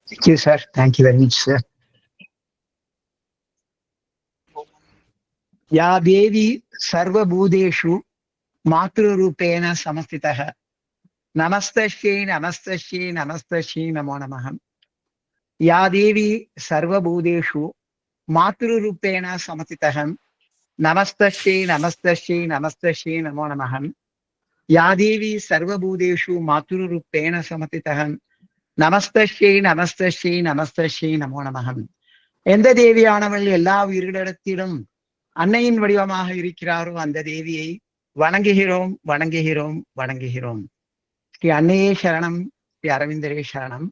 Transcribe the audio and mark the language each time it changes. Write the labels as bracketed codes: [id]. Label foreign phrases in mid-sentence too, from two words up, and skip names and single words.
[en] Thank you, sir. Thank you very much, sir. [sa] या देवी सर्वभूतेषु मातृरूपेण समस्थितः नमस्तस्यै नमस्तस्यै नमस्तस्यै नमो नमः। या देवी सर्वभूतेषु मातृरूपेण समस्थितः नमस्तस्यै नमस्तस्यै नमस्तस्यै नमो नमः। या देवी सर्वभूतेषु मातृरूपेण समस्थितः नमस्तस्यै नमस्तस्यै नमस्तस्यै नमो नमः. [ta] எந்த தேவியானவள் எல்லா உயிர்களிடத்திலும் அன்னையின் வடிவமாக இருக்கிறாரோ அந்த தேவியை வணங்குகிறோம் வணங்குகிறோம் வணங்குகிறோம். ஸ்ரீ அன்னையே சரணம், ஸ்ரீ அரவிந்தரே சரணம்.